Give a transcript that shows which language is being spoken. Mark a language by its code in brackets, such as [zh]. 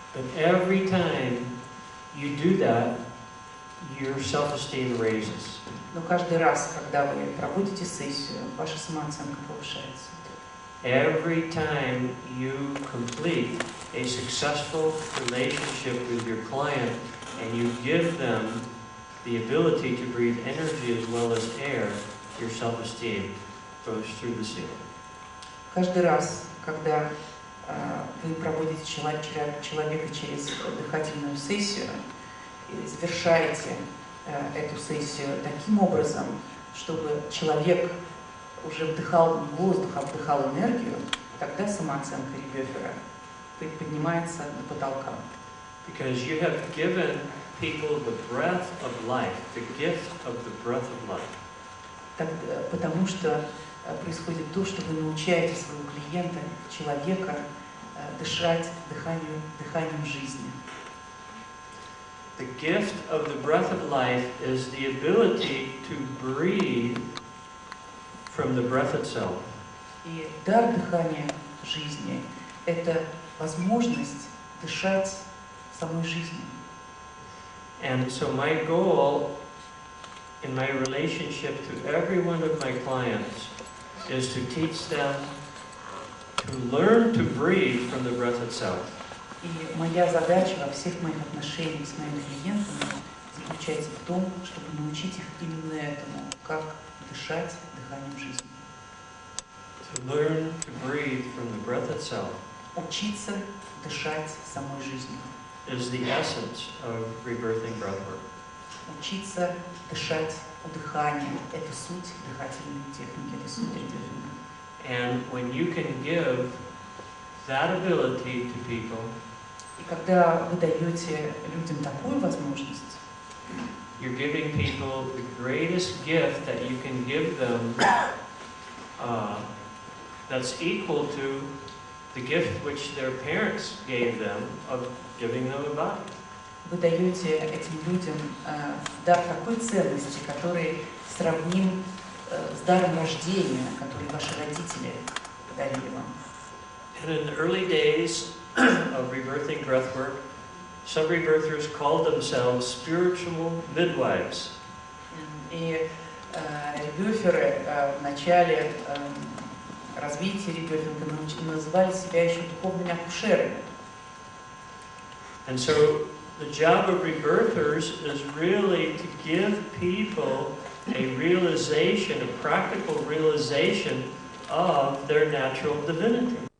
[en] But every time you do that, your self-esteem raises. [ru] Но каждый раз, когда вы проводите сессию, ваша самооценка повышается. [en] Every time you complete a successful relationship with your client and you give them the ability to breathe energy as well as air, your self-esteem goes through the ceiling. [ru] Каждый раз, когда вы проводите человека через дыхательную сессию и завершаете эту сессию таким образом, чтобы человек уже вдыхал воздух, а вдыхал энергию, тогда самооценка ребёфера поднимается до потолка. [en] Because you have given people the breath of life, the gift of the breath of life. [ru] Потому что происходит то, что вы научаете своего клиента, человека, дышать дыханием жизни. [en] The gift of the breath of life is the ability to breathe from the breath itself. [ru] И дар дыхания жизни – это возможность дышать самой жизнью. [en] And so my goal in my relationship to every one of my clients is to teach them to learn to breathe from the breath itself. [ru] И моя задача во всех моих отношениях с моими клиентами заключается в том, чтобы научить их именно этому, как дышать дыханием жизни. [en] To learn to breathe from the breath itself [ru] Учиться дышать самой жизнью. [en] is the essence of rebirthing breathwork. [ru] Учиться дышать дыханием – это суть дыхательной техники, это суть ребёфинга. [en] And when you can give that ability to people, [ru] И когда вы даете людям такую возможность, [en] you're giving people the greatest gift that you can give them that's equal to the gift which their parents gave them of giving them a body. [ru] вы даете этим людям дар такой ценности, который сравним с даром рождения, который ваши родители подарили вам. [en] And in the early days of rebirthing breathwork, some rebirthers called themselves spiritual midwives. [ru] И ребёферы в начале развития ребёфинга называли себя еще духовными акушерами. [en] And so the job of rebirthers is really to give people a realization, a practical realization of their natural divinity.